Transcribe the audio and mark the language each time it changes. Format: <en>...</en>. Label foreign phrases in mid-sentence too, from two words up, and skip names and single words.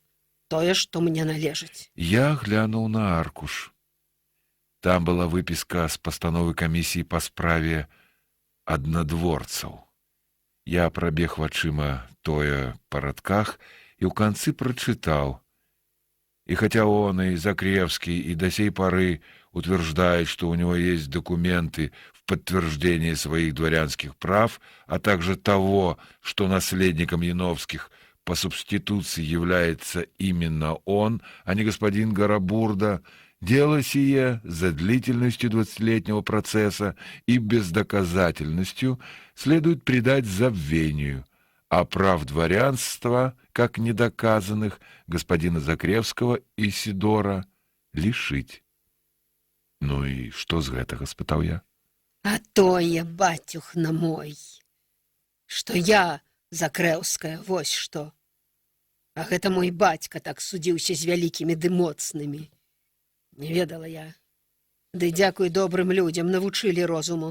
<be>Тое, што мне належыць. Я глянуў на аркуш. Там была выпіска з пастановы камісіі па справе аднадворцаў. Я прабег вачыма тое па радках і ў канцы прачытаў.</be> <ru>И хотя он и Закревский и до сей поры утверждает, что у него есть документы в подтверждение своих дворянских прав, а также того, что наследником Яновских по субституции является именно он, а не господин Гарабурда, дело сие за длительностью 20-летнего процесса и бездоказательностью следует предать забвению, а прав дворянства, как недоказанных, господина Закревского и Сидора лишить.</ru> <be>Ну и что з гэтага, спытаў я? А тое, бацюхна мой, што я Закрэўская, вось што. А гэта мой бацька так судзіўся з вялікімі ды моцнымі. Не ведала я. Ды дзякуй добрым людзям, навучылі розуму.</be>